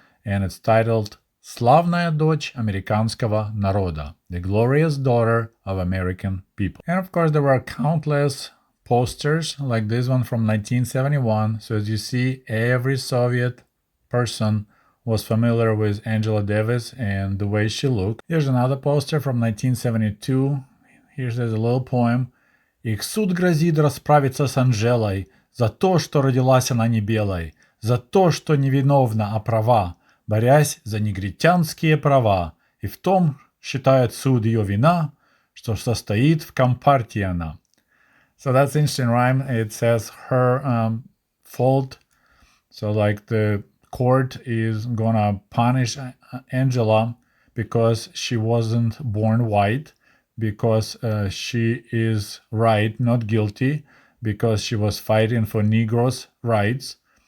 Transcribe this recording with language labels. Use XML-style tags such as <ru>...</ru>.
<en>And it's titled</en> <ru>Славная дочь американского народа,</ru> <en>the glorious daughter of American people. And of course, there were countless posters like this one from 1971. So as you see, every Soviet person was familiar with Angela Davis and the way she looked. Here's another poster from 1972. Here's a little poem.</en> <ru>«Их суд грозит расправиться с Анжелой за то, что родилась она не белой, за то, что невиновна, а права, борясь за негритянские права. И в том считает суд ее вина, что состоит в компартии она».</ru> <en>So that's interesting rhyme. It says her fault. So like the court is gonna punish Angela because she wasn't born white, because she is right, not guilty, because she was fighting for Negroes' rights.</en>